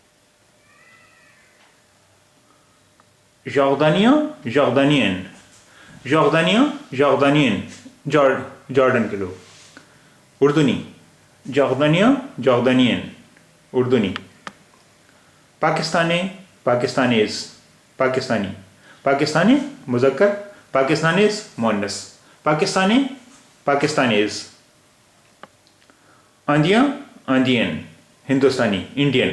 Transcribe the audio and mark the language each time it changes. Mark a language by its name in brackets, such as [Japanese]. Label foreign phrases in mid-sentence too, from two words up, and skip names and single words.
[English] Jordanian, Jordanian, Jordania, Jordanian, [Hindi] जॉर्डन के लोग। [Arabic] أردني، جوردانيا، جوردانيان، أردني. [English] Pakistani, Pakistanis, Pakistani. Pakistani मुज़क्कर, Pakistanis मुअन्नस, Pakistani, Pakistanis। Andhia, Andhian, Hindustani, Indian.